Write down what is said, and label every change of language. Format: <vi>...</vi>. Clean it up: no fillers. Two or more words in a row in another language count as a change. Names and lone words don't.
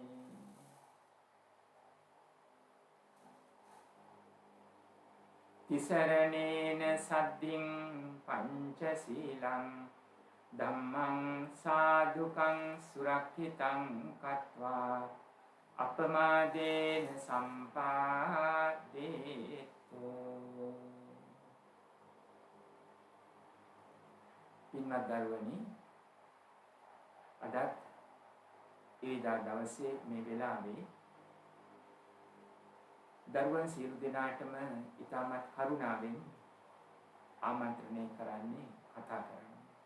<pi>Tisaranena saddhiṃ pañcasīlaṃ dhammang sādhukang surakkhitāṃ kattvā අපමාදේන සම්පාදේතෝ.</pi> <si>පින්වත් දරුවනි, අදත් ඉරිදා දවසේ මේ වෙලාවේ දරුවන් සියලු දෙනාටම ඉතාමත් කරුණාවෙන් ආමන්ත්‍රණය කරන්නේ කතා කරන්නේ.</si>